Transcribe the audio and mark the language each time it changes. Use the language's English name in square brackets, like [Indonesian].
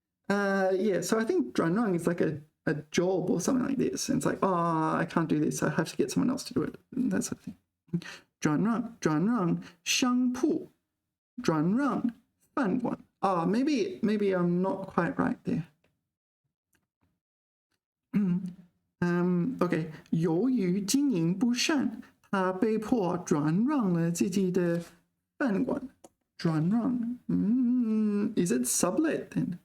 [English] Yeah, so I think 转让 is like a job or something like this. And it's like, oh, I can't do this. I have to get someone else to do it. That sort of thing. [Chinese] 转让商铺. 转让饭馆. [English] Oh, maybe I'm not quite right there. [Chinese] Okay, 由于经营不善，他被迫转让了自己的饭馆。 [English] 转让 is it sublet then?